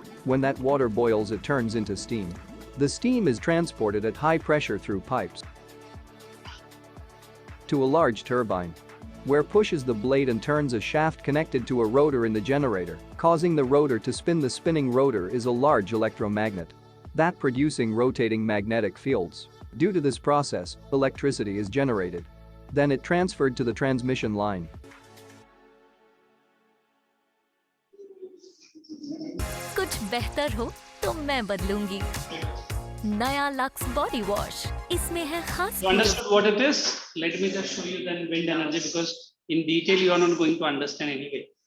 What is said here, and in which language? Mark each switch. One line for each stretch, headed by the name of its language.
English: When that water boils, it turns into steam. The steam is transported at high pressure through pipes to a large turbine, where pushes the blade and turns a shaft connected to a rotor in the generator, causing the rotor to spin. The spinning rotor is a large electromagnet that producing rotating magnetic fields. Due to this process, electricity is generated. Then it transferred to the transmission line.
Hindi: कुछ बेहतर हो तो मैं बदलूंगी। नया lux body wash, इसमें है खास।
English: You understood what it is? Let me just show you then wind energy, because in detail you are not going to understand anyway.